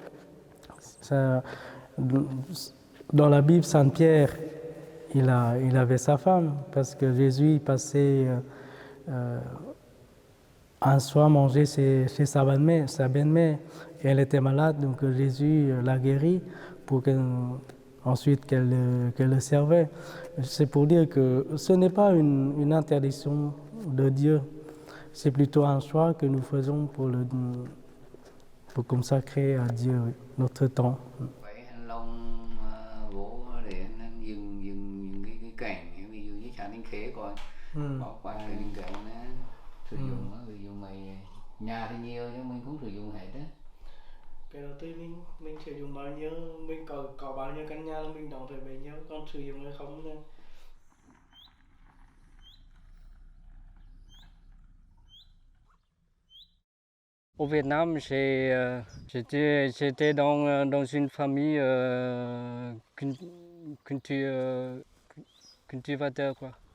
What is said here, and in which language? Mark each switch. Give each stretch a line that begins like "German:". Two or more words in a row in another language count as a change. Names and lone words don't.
French: Dans la Bible, Saint Pierre, il avait sa femme, parce que Jésus passait un soir manger chez sa belle-mère, et elle était malade, donc Jésus l'a guérie pour ensuite qu'elle le servait. C'est pour dire que ce n'est pas une interdiction de Dieu, c'est plutôt un choix que nous faisons pour consacrer à Dieu notre temps.
Vietnamese: Bỏ qua những cái nó sử dụng á, ví dụ mày nhà thì nhiều nhưng mình cũng sử dụng hết á. Cái đầu tiên mình sử dụng bao nhiêu, mình có bao nhiêu căn nhà là mình đóng thuế bấy nhiêu, còn sử dụng hay không nữa.
French: Au Vietnam, j'étais dans une famille cultivateur, quoi.